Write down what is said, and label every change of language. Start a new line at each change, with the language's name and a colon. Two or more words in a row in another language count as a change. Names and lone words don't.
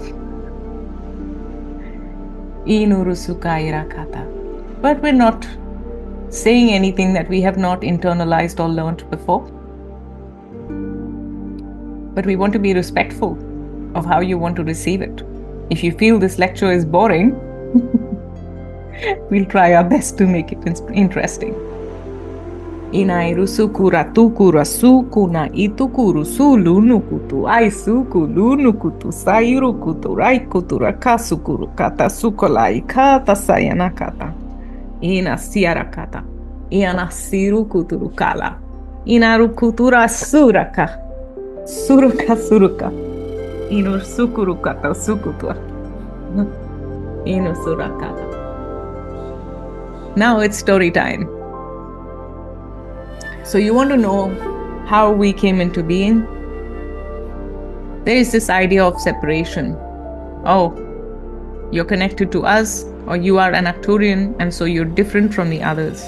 English: But we're not saying anything that we have not internalized or learned before. But we want to be respectful of how you want to receive it. If you feel this lecture is boring, we'll try our best to make it interesting. Inairusukura tukura sukuna itukuru sulu nukutu aisuku lunukutu sayurukutu raikutura kasukuru kata sukolai kata sayanakata. Ina siarakata, iana sirukuturu kala, inarukutura suraka, suruka, inu sukurukata sukutua, inu surakata. Now it's story time. So you want to know how we came into being, there is this idea of separation. Oh, you're connected to us, or you are an Arcturian, and so you're different from the others.